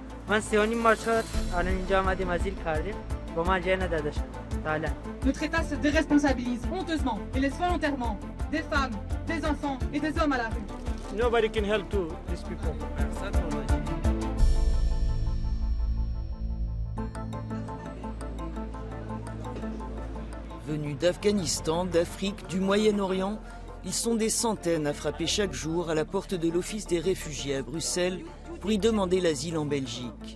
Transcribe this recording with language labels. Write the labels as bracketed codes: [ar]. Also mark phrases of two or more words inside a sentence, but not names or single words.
[fa] من 3.5 شهر الان اینجا آمدیم ازیل کردیم با ما جای نداده شد فعلا. [fr] Notre État se déresponsabilise honteusement et laisse volontairement des femmes, des enfants et des hommes à la rue. [en] Nobody can help to these people. [fr] Venus d'Afghanistan, d'Afrique, du Moyen-Orient, ils sont des centaines à frapper chaque jour à la porte de l'Office des réfugiés à Bruxelles pour y demander l'asile en Belgique.